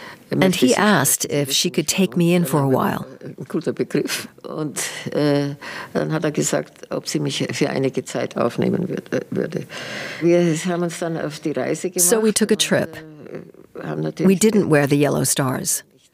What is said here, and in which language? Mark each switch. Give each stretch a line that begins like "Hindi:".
English: And he asked if she could take me in for a while.
German: Guter Begriff. Und dann hat gesagt, ob sie mich für einige Zeit aufnehmen würde. Wir haben uns dann auf die Reise gemacht.
English: So we took a trip. We didn't wear the yellow stars.